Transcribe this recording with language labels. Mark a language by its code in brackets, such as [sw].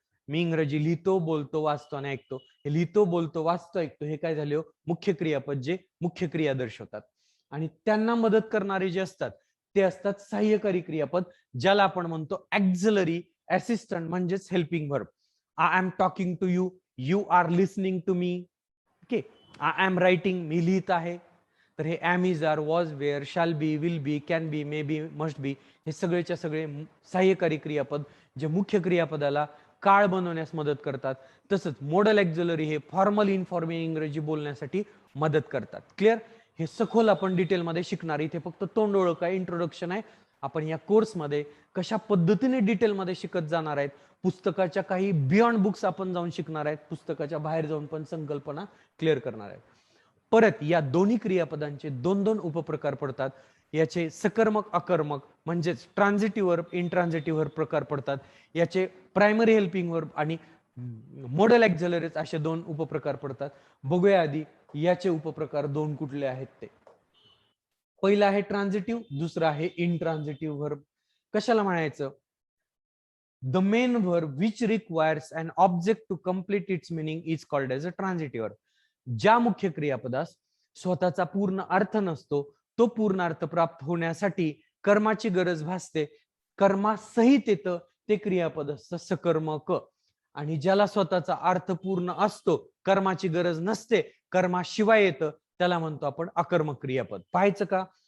[mr] मी इंग्रजी लिहितो, बोलतो, वाचतो आणि ऐकतो. हे लिहितो, बोलतो, वाचतो, ऐकतो हे काय झाले, मुख्य क्रियापद, जे मुख्य क्रिया दर्शवतात. आणि त्यांना मदत करणारे जे असतात ते असतात सहाय्यकारी क्रियापद, ज्याला आपण म्हणतो ऍक्झिलरी, असिस्टंट, म्हणजेच helping verb. [en] I am talking to you, you are listening to me. [mr] Okay, [en] I am writing, [mr] मी लिहित आहे. तर हे M, is, R, was, wear, shall be, will be, can be, may be, must be, हे सगळेच्या सगळे सहाय्यकारी क्रियापद जे मुख्य क्रियापदाला काळ बनवण्यास मदत करतात. तसंच मॉडल ॲक्झिलरी हे फॉर्मल इन्फॉर्मल इंग्रजी बोलण्यासाठी मदत करतात. क्लिअर? हे सखोल आपण डिटेलमध्ये शिकणार. इथे फक्त तोंड ओळख आहे, इंट्रोडक्शन आहे. आपण या कोर्समध्ये कशा पद्धतीने डिटेलमध्ये शिकत जाणार आहेत, पुस्तकाच्या काही बियॉन्ड बुक्स आपण जाऊन शिकणार आहेत, पुस्तकाच्या बाहेर जाऊन पण संकल्पना क्लिअर करणार आहेत. परत या दोन्ही क्रियापदांचे 2 उपप्रकार पडतात. याचे सकर्मक, अकर्मक, म्हणजेच ट्रान्झिटिव्ह वर्ब, इंट्रान्झिटिव्ह वर्ब प्रकार पडतात. याचे प्रायमरी हेल्पिंग वर्ब आणि मॉडल ॲक्झिलरीज असे 2 उपप्रकार पडतात. बघूया आधी याचे उपप्रकार 2 कुठले आहेत ते. पहिला आहे ट्रान्झिटिव्ह, दुसरा आहे इंट्रान्झिटिव्ह वर्ब. कशाला म्हणायचं? [en] The main verb which requires an object to complete its meaning is called as a transitive verb. [mr] ज्या मुख्य क्रियापदास स्वतःचा पूर्ण अर्थ नसतो, तो पूर्ण अर्थ प्राप्त होण्यासाठी कर्माची गरज भासते, कर्मासहित येतं ते क्रियापद असतं सकर्मक. आणि ज्याला स्वतःचा अर्थ पूर्ण असतो, कर्माची गरज नसते, कर्माशिवाय येतं, त्याला म्हणतो आपण अकर्मक क्रियापद. पाहायचं का?